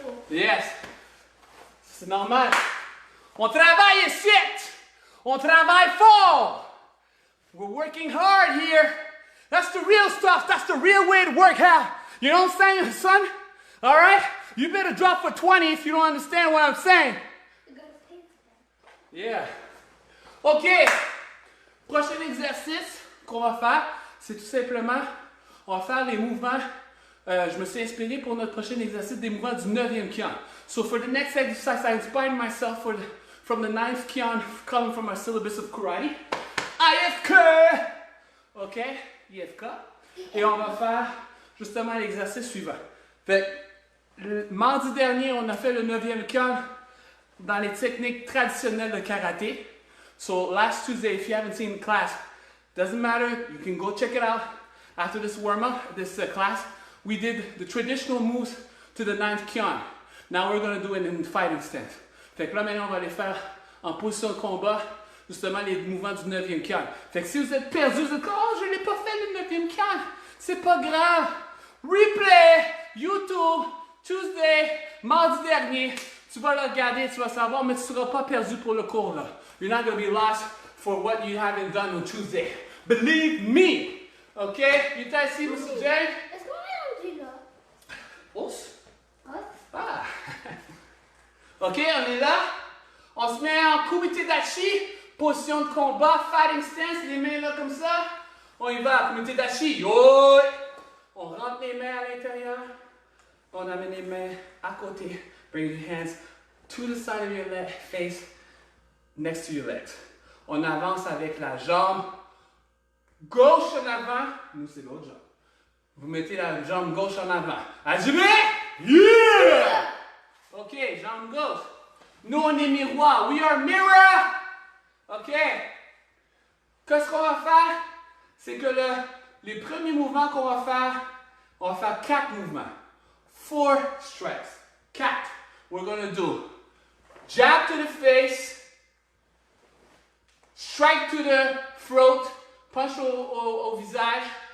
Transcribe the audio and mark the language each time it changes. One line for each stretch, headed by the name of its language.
French: Yes. C'est normal. On travaille ici. On travaille fort.
English: We're working hard here. That's the real stuff. That's the real way to work out. You know what I'm saying, son? All right? You better drop for 20 if you don't understand what I'm saying. Yeah. OK.
French: Prochain exercice qu'on va faire, c'est tout simplement, on va faire les mouvements. Je me suis inspiré pour notre prochain exercice des mouvements du 9e kian.
English: So for the next exercise, I inspired myself from the 9th kian coming from our syllabus of karate. IFK! OK? IFK.
French: Et on va faire justement l'exercice suivant. Fait le mardi dernier, on a fait le 9e kian dans les techniques traditionnelles de karaté.
English: So last Tuesday, if you haven't seen the class, doesn't matter, you can go check it out after this warm-up, this class. We did the traditional moves to the 9th kian. Now we're going to do it in fighting stance.
French: Fait que là, maintenant, on va les faire en position de combat, justement les mouvements du 9e kian. Fait que si vous êtes perdu, vous êtes comme, oh, je n'ai pas fait le 9e kian. C'est pas grave.
English: Replay, YouTube, Tuesday,
French: mardi dernier. Tu vas le regarder, tu vas savoir, mais tu ne seras pas perdu pour le cours là.
English: You're not going to be lost for what you haven't done on Tuesday. Believe me. OK? You guys see, Mr. J?
French: Est-ce qu'on est rendu là? Os? Os? Ah! OK, on est là. On se met en kumite dashi, position de combat, fighting stance, les mains là comme ça. On y va, kumite dashi. Yo! On rentre les mains à l'intérieur. On amène les mains à côté.
English: Bring your hands to the side of your leg, face next to your legs.
French: On avance avec la jambe gauche en avant. Nous, c'est l'autre jambe. Vous mettez la jambe gauche en avant. Hajime! Yeah! OK, jambe gauche. Nous, on est miroir.
English: We are mirror.
French: OK? Qu'est-ce qu'on va faire? C'est que les premiers mouvements qu'on va faire, on va faire 4 mouvements.
English: 4 strikes. 4. We're going to do jab to the face, strike to the throat, punch
French: au visage.